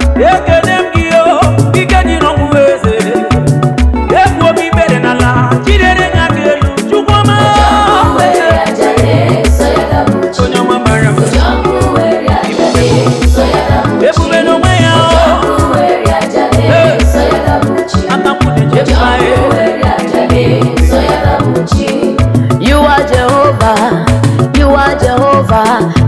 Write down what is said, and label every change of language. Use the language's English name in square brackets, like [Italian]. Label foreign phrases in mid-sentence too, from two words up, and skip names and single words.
[Igbo] Ekele m gị o, ike dị n'ọnwụ eze. Egwu obi ikpere n'ala, chidere ya dị elu. Chukwu ọma. Onye ọma mara mma. Ebube n'onwe ya, o. Hey. Aka m dị Jehovah, eh. [English] You are Jehovah, you are Jehovah.